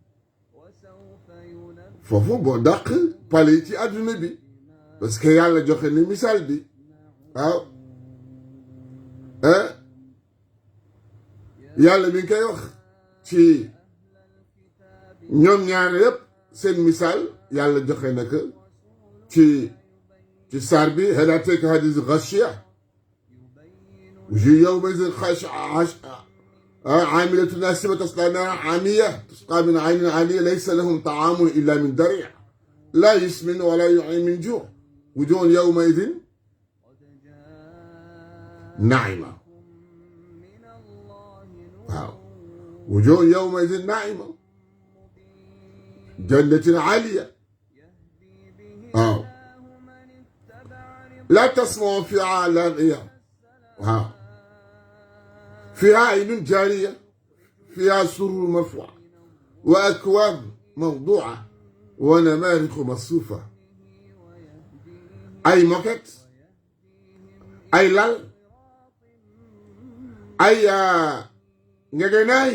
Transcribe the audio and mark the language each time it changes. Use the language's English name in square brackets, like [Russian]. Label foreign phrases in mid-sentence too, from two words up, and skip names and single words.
[Wolof] foofu moo dàq pale yi ci àdduna bi [French] parce que [Wolof] yàlla joxe ni misaal bi waaw ah yàlla mi ngi koy wax ci ñoom ñaar yëpp seen misaal yàlla joxe na ko ci saar bi hal [Arabic] أتاك حديث الغاشية وجوه يومئذ خاشعة عاملة ناصبة تصلى نارا حامية تسقى من عين آنية ليس لهم طعام إلا من ضريع لا يسمن ولا يعين من جوع وجوه يومئذ ناعمة وجوه يومئذ ناعمة جنة عالية لا تسمع فيها لاغية waaw فيها عين جارية فيها سرر مرفوعة وأكواب موضوعة ونمارق مصفوفة [Wolof] ay moquette ay lal ay ngegenaay